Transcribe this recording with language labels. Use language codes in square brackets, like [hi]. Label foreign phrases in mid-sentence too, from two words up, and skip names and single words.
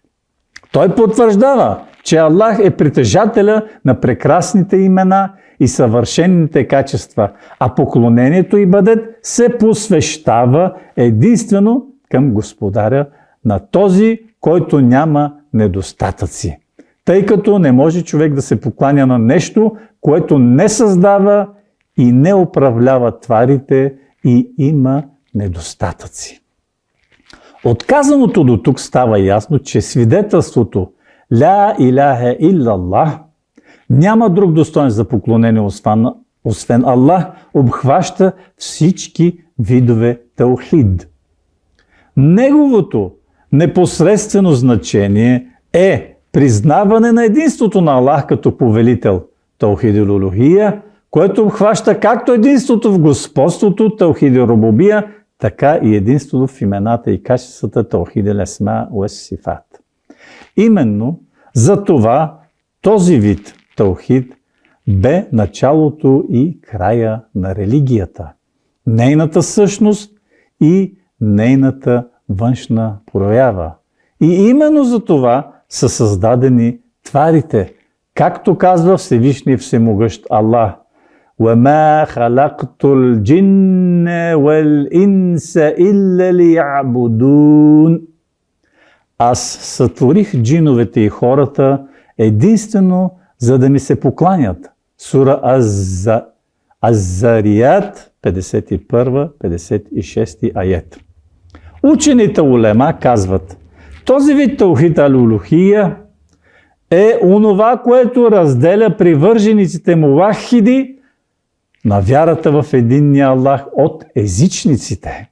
[bg] Той потвърждава, че Аллах е притежателя на прекрасните имена и съвършените качества, а поклонението ибадет се посвещава единствено към Господаря на този, който няма недостатъци. Тъй като не може човек да се покланя на нещо, което не създава и не управлява тварите и има недостатъци. От казаното до тук става ясно, че свидетелството [ar] لا إله إلا الله, [bg] няма друг достоен за поклонение освен Аллах, обхваща всички видове таухид. Неговото непосредствено значение е признаване на единството на Аллах като повелител, [ar] توحيد الألوهية, [bg] което обхваща както единството в господството, [ar] توحيد ربوبية, [bg] така и единството в имената и качествата, [ar] توحيد الأسماء والصفات. [bg] Именно за това този вид таухид бе началото и края на религията, нейната същност и нейната външна проява. И именно за това са създадени тварите, както казва Всевишния всемогъщ Аллах: [ar] وَمَا خَلَقْتُ الْجِنَّ وَالْإِنسَ إِلَّا لِيَعْبُدُونَ. [bg] Аз сътворих джиновете и хората единствено за да ми се покланят. Сура Аз-Зарият, 51-56 аят. Учените улема казват: този вид [ar] توحيد الألوهية [bg] е онова, което разделя привържениците мувахиди на вярата в единния Аллах от езичниците.